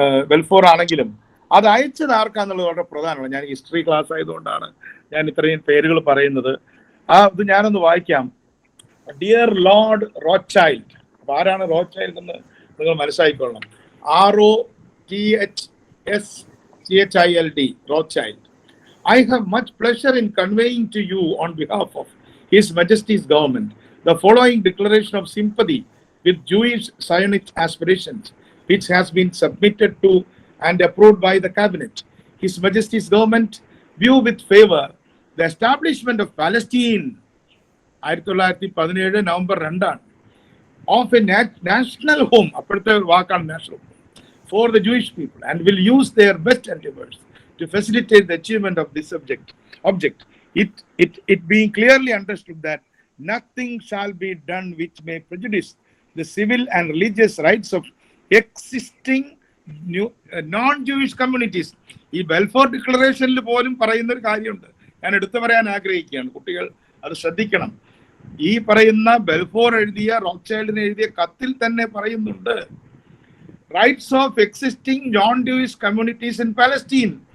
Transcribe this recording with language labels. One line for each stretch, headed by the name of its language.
Malayalam: Welfare ആണെങ്കിലും അത് അയച്ചത് ആർക്കാന്നുള്ളത് വളരെ പ്രധാനമാണ്. ഞാൻ ഹിസ്റ്ററി ക്ലാസ് ആയതുകൊണ്ടാണ് ഞാൻ ഇത്രയും പേരുകൾ പറയുന്നത്. ഇത് ഞാനൊന്ന് വായിക്കാം. Dear Lord റോത്ത്ചൈൽഡ്. അപ്പൊ ആരാണ് റോത്ത്ചൈൽഡ് എന്ന് നിങ്ങൾ മനസ്സിലാക്കിക്കൊള്ളണം.
English: ROTHSCHILD, Rothschild. I have much pleasure in conveying to you on behalf of His Majesty's government the following declaration of sympathy with Jewish Zionist aspirations, which has been submitted to and approved by the cabinet. His Majesty's government view with favor the establishment of Palestine
Malayalam: 1917 November 2
English: of a national home,
Malayalam: അപ്പോഴത്തെ വാക്കാണ്
English: national, for the Jewish people, and will use their best endeavors to facilitate the achievement of this object. It being clearly understood that nothing shall be done which may prejudice the civil and religious rights of existing non-Jewish communities.
Malayalam: ഈ welfare ഡിക്ലറേഷനിൽ പോലും പറയുന്ന ഒരു കാര്യമുണ്ട്, ഞാൻ എടുത്തു പറയാൻ ആഗ്രഹിക്കുകയാണ്. കുട്ടികൾ അത് ശ്രദ്ധിക്കണം. ഈ പറയുന്ന ബെൽഫോർ എഴുതിയ റോത്ത്ചൈൽഡിന് എഴുതിയ കത്തിൽ തന്നെ പറയുന്നുണ്ട്,
English: Rights of existing non Jewish communities in Palestine.